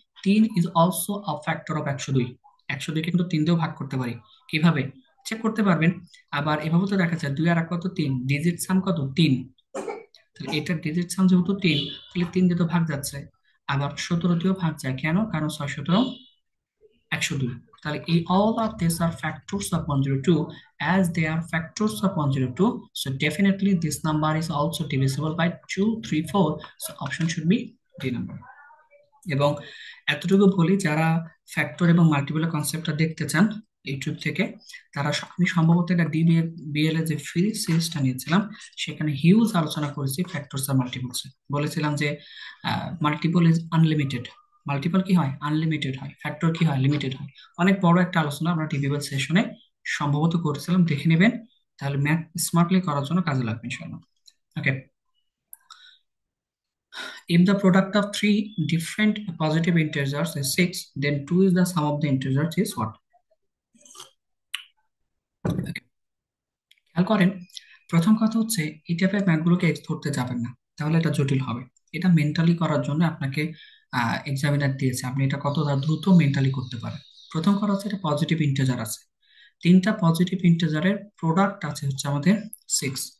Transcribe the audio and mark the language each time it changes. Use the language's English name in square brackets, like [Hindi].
[English] 3 is also a factor of 102, [Bangla] 102 কে কিন্তু 3 দিয়েও ভাগ করতে পারি। কিভাবে চেক করতে পারবেন? আবার এভাবে তো দেখা যায় 2 আর 1 কত? 3, ডিজিট সাম কত? 3। তাহলে এটা ডিজিট সাম যেহেতু 3, তাহলে 3 দিয়ে তো ভাগ যাচ্ছে। আবার 17 দিয়েও ভাগ যায়, কেন? কারণ 6 17 102। তাহলে এই [English] all of these are factors of 102, as they are factors of 102, so definitely this number is also divisible by 2 3 4, so option should be D number. [Bangla] এবং এতটুকু বলি, যারা ফ্যাক্টর এবং মাল্টিপলের কনসেপ্টটা দেখতে চান ইউটিউব থেকে, তারা আমি সম্ভবত এটা ডিবিএল এর যে ফ্রি সিরিজটা নিয়েছিলাম, সেখানে হিউজ আলোচনা করেছি ফ্যাক্টরস আর মাল্টিপলস। বলেছিলাম যে [English] multiple is unlimited, [Bangla] মাল্টিপল কি হয়? আনলিমিটেড হয়, ফ্যাক্টর কি হয়? লিমিটেড হয়। অনেক বড় একটা আলোচনা আমরা ডিবিএল সেশনে সম্ভবত করেছিলাম, দেখে নেবেন, তাহলে ম্যাথ স্মার্টলি করার জন্য কাজে লাগবে ইনশাআল্লাহ। [English] Okay, if the product of three different positive integers is 6, then 2 is the sum of the integers is what? [Bangla] খেয়াল করেন, প্রথম কথা হচ্ছে এই টাইপের ম্যাথগুলোকে এক্স ধরতে যাবেন না, তাহলে এটা জটিল হবে। এটা মেন্টালি করার জন্য আপনাকে এক্সামিনার দিয়েছে, আপনি এটা কতটা দ্রুত মেন্টালি করতে পারেন। প্রথম কথা হচ্ছে এটা পজিটিভ ইন্টিজার আছে, 3টা পজিটিভ ইন্টিজারের প্রোডাক্ট আছে হচ্ছে আমাদের 6।